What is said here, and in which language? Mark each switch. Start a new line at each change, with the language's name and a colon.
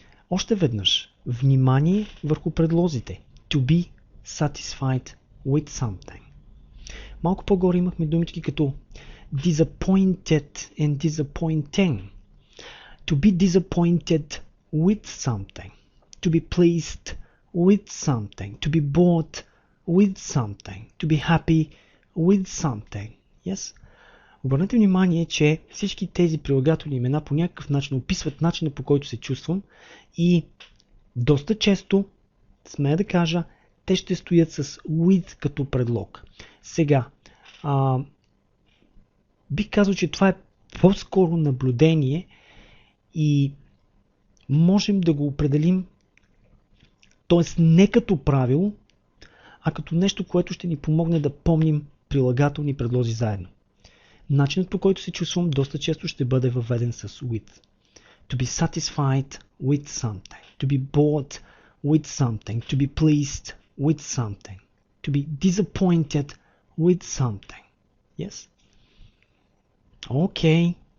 Bulgarian: Още веднъж, внимание върху предлозите.
English: To be satisfied with something.
Bulgarian: Малко по-горе имахме думички като
English: disappointed and disappointing. To be disappointed with something. To be pleased with something. To be bored with something. To be happy with something. Yes?
Bulgarian: Обърнете внимание, че всички тези прилагателни имена по някакъв начин описват начина, по който се чувствам и доста често, смея да кажа, те ще стоят с with като предлог. Сега, бих казал, че това е по-скоро наблюдение и можем да го определим, т.е. не като правило, а като нещо, което ще ни помогне да помним прилагателни предлози заедно. Начинът, по който се чувствам, доста често ще бъде въведен с with.
English: To be satisfied with something. To be bored with something. To be pleased with something. To be disappointed with something. Yes? Okay.